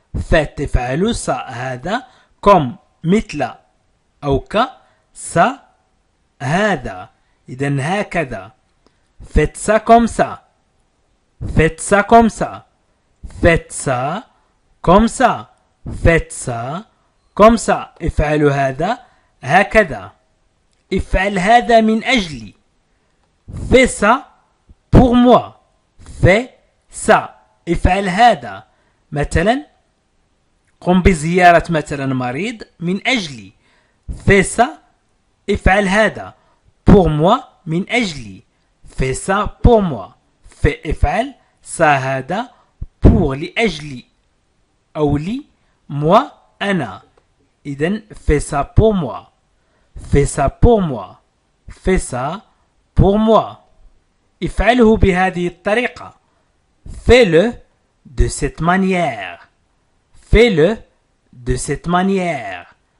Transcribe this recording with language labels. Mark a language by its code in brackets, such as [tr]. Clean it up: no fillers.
[fr] Faites [ar] افعلوا [fr] ça [ar] هذا. [fr] Comme [ar] مثل أو ك [fr] ça [ar] هذا. إذن هكذا. [fr] Faites ça comme ça. Faites ça comme ça. Faites ça comme ça. Faites ça comme ça. [ar] افعلوا هذا هكذا. افعل هذا من أجلي. [fr] Fais ça pour moi. Fais ça. [ar] افعل هذا. مثلا قم بزيارة مثلا مريض من أجلي. [fr] Fais ça. [ar] افعل هذا. [fr] Pour moi [ar] من أجلي. [fr] Fais ça pour moi. Fais [ar] افعل [fr] ça [ar] هذا [fr] pour [ar] لأجلي أو لي [fr] moi [ar] أنا. [fr] إذن fais ça pour moi. Fais ça pour moi. Fais ça pour moi. [ar] افعله بهذه الطريقة. [fr] Fais-le de cette manière. Fais-le de cette manière.